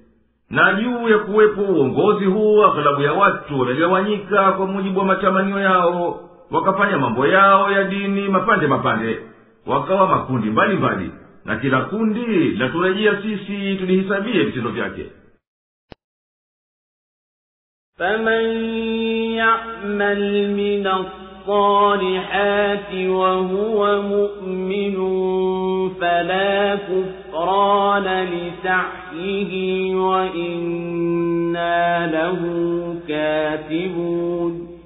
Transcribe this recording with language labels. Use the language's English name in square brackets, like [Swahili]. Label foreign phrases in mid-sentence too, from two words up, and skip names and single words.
[Swahili] Na juu ya kuwepo uongozi huu, aghlabu ya watu waligawanyika kwa mujibu wa matamanio yao, wakafanya mambo yao ya dini mapande mapande, wakawa makundi mbali mbali, na kila kundi laturejea sisi tulihisabie vitendo vyake. [Arabic] فمن يعمل من الصالحات وهو مؤمن فلا كفران لسعيه وإنا له كاتبون